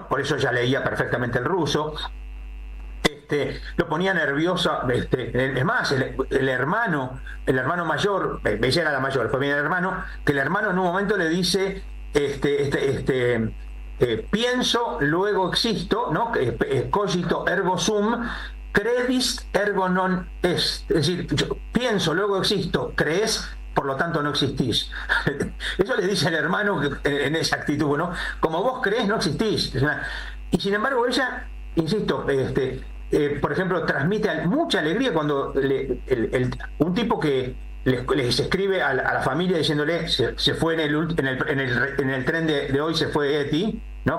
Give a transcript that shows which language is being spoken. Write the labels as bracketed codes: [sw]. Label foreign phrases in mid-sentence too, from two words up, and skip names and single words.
[es] Por eso ella leía perfectamente el ruso. Lo ponía nerviosa, es más, el hermano mayor, ella era la mayor, después viene el hermano, que el hermano en un momento le dice, pienso, luego existo, ¿no? [la] Cogito ergo sum, credis ergo non est. [es] Es decir, yo pienso, luego existo, crees, por lo tanto no existís. Eso le dice el hermano en esa actitud, ¿no? Como vos crees, no existís. Y sin embargo ella, insisto, por ejemplo, transmite mucha alegría cuando un tipo que les escribe a la familia diciéndole se fue en el tren de hoy, se fue Eti, ¿no?